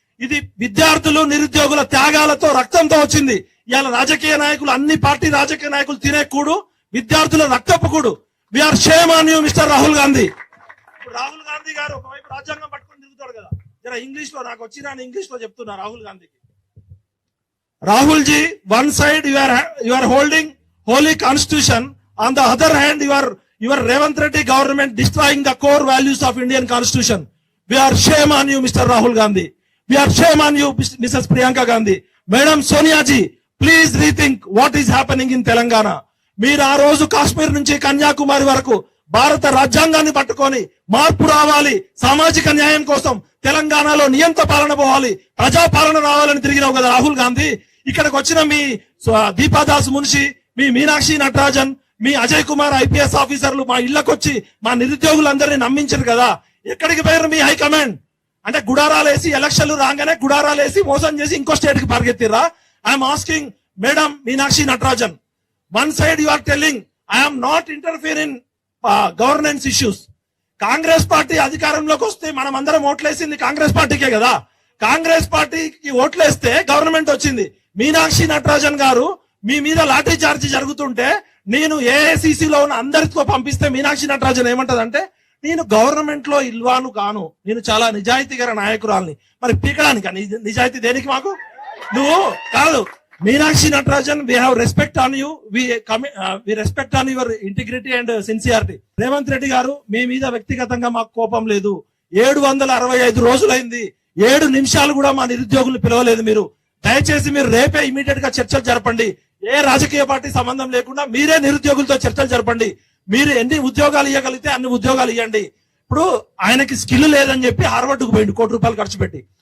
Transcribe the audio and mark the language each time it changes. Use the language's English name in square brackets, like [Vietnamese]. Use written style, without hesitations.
[Telugu] ఇది విద్యార్థులు, నిరుద్యోగుల త్యాగాలతో, రక్తంతో వచ్చింది. ఇవాళ రాజకీయ నాయకులు, అన్ని పార్టీ రాజకీయ నాయకులు తినే కూడు విద్యార్థుల రక్తపు కూడు. [English] we are shame on you mister [Telugu] Rahul Gandhi. Rahul Gandhi గారు ఒకవైపు రాజ్యాంగం పట్టుకొని తిరుగుతాడు కదా, జర ఇంగ్లీష్ లో నాకు వచ్చిన ఇంగ్లీష్ లో చెప్తున్నా రాహుల్ గాంధీకి. [English] Rahul ji, one side you are holding holy constitution, on the other hand your Revanth Reddy government destroying the core values of Indian constitution. We are shame on you Mr. Rahul Gandhi. We are shame on you Mrs. Priyanka Gandhi. Madam Sonia ji, please rethink what is happening in Telangana. [Telugu] మీరు ఆ రోజు కాశ్మీర్ నుంచి కన్యాకుమారి వరకు భారత రాజ్యాంగాన్ని పట్టుకొని మార్పు రావాలి, సామాజిక న్యాయం కోసం తెలంగాణలో నియంత పాలన పోవాలి, ప్రజా పాలన రావాలని తిరిగినావు కదా రాహుల్ గాంధీ. ఇక్కడికి వచ్చిన మీ దీపాదాస్ మున్షి, మీ మీనాక్షి నటరాజన్, మీ అజయ్ కుమార్ ఐపీఎస్ ఆఫీసర్లు మా ఇళ్లకొచ్చి మా నిరుద్యోగులందరినీ నమ్మించారు కదా. ఎక్కడికి పోయారు మీ హైకమాండ్? అంటే గుడారాలేసి ఎలక్షన్లు రాగానే గుడారాలేసి మోసం చేసి ఇంకో స్టేట్ కి పరిగెత్తిరా? [English] I'm asking madam Meenakshi Natarajan, one side you are telling I am not interfering in governance issues. [Telugu] Congress party అధికారంలోకి వస్తే మనం అందరం ఓట్లేసింది కాంగ్రెస్ పార్టీకే కదా. కాంగ్రెస్ పార్టీకి ఓట్లేస్తే గవర్నమెంట్ వచ్చింది. మీనాక్షి నటరాజన్ గారు మీ మీద లాఠీ చార్జీ జరుగుతుంటే నేను ఏఐసిసిలో ఉన్న అందరితో పంపిస్తే మీనాక్షి నటరాజన్ ఏమంటదంటే, నేను గవర్నమెంట్ లో ఇల్వాను కాను, నేను చాలా నిజాయితీగల నాయకురాల్ని. మరి పీకడానికి నిజాయితీ దేనికి మాకు? నువ్వు కాదు [English] Meenakshi Natarajan, we have respect on you, we respect on your integrity and sincerity. [Telugu] Revanth Reddy గారు, మీ మీద వ్యక్తిగతంగా మాకు కోపం లేదు. 765 రోజులైంది, 7 నిమిషాలు కూడా మా నిరుద్యోగులు పిలవలేదు మీరు. దయచేసి మీరు రేపే ఇమీడియట్ గా చర్చలు జరపండి. ఏ రాజకీయ పార్టీ సంబంధం లేకుండా మీరే నిరుద్యోగులతో చర్చలు జరపండి. మీరు ఎన్ని ఉద్యోగాలు ఇవ్వగలిగితే అన్ని ఉద్యోగాలు ఇవ్వండి. ఇప్పుడు ఆయనకి స్కిల్ లేదని చెప్పి హార్వర్డ్కు పోయింది ₹1 ఖర్చు పెట్టి.